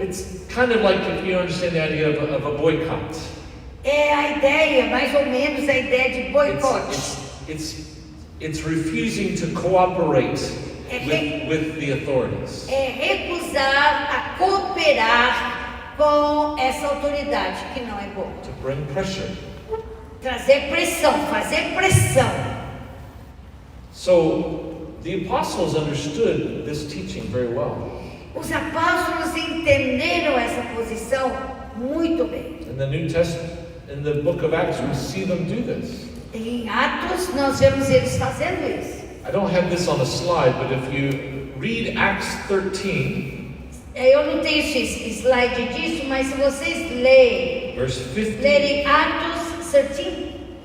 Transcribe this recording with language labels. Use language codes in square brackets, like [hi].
[en] It's kind of like, if you understand the idea of a boycott. [pt] É a ideia, mais ou menos a ideia de boicote. [en] It's refusing to cooperate with the authorities. [pt] É recusar a cooperar com essa autoridade, que não é boa. [en] To bring pressure. [pt] Trazer pressão, fazer pressão. [en] So the apostles understood this teaching very well. [pt] Os apóstolos entenderam essa posição muito bem. [en] In the New Testament, in the book of Acts, we see them do this. [pt] Em Atos nós vemos eles fazendo isso. [en] I don't have this on a slide, but if you read Acts 13, [pt] eu não tenho esse slide disso, mas se vocês lerem Atos 13,